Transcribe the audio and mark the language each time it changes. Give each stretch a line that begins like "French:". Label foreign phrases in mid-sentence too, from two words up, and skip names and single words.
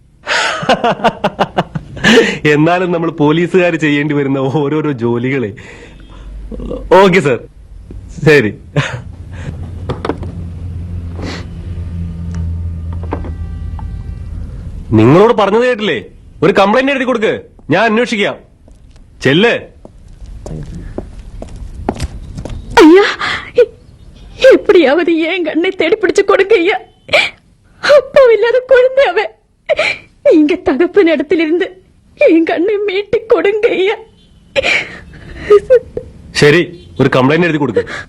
Malayalam: എന്നാലും നമ്മൾ പോലീസുകാർ ചെയ്യേണ്ടി വരുന്ന ഓരോരോ ജോലികളെ. ഓക്കെ സാർ, ശരി. നിങ്ങളോട് പറഞ്ഞത് കേട്ടില്ലേ? ഒരു കംപ്ലൈന്റ് എഴുതി കൊടുക്ക്, ഞാൻ അന്വേഷിക്കാം. ചെല്ല്.
Tamil: ஐயா, எப்படியாவது ஏன் கண்ணை தேடி பிடிச்சு கொடுங்க ஐயா. அப்போ இல்லாத குழந்தை அவ. நீங்க தகப்பன் இடத்திலிருந்து என் கண்ணை மீட்டு கொடுங்க ஐயா.
Malayalam: ശരി, ഒരു കംപ്ലൈന്റ് എഴുതി കൊടുക്ക്.